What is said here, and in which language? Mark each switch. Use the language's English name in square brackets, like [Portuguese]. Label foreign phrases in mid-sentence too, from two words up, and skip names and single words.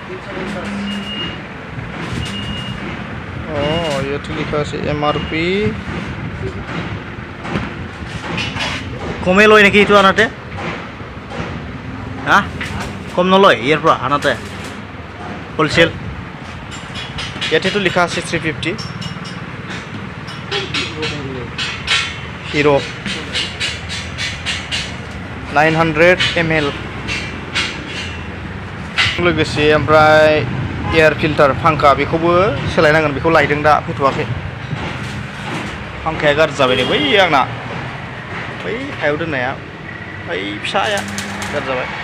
[Assamese] ইয়াত লিখা আছে MRP কমে লয় নাকি এইটো আনাতে হা কম নলয় ইয়াৰ পৰা আনাতে হোলসেল ইয়াতেতো লিখা আছে 350 [Bodo] হিরো 900 ml लोगोसे ओमफ्राय एयार फिल्टार फांखा बेखौबो सोलायनांगोन बेखौ लायदों दा फैथ'वाखै फांखाया गाज्रि जाबाय नै बै आंना बै हायाव दोननाया बै फिसाया गाज्रि जाबाय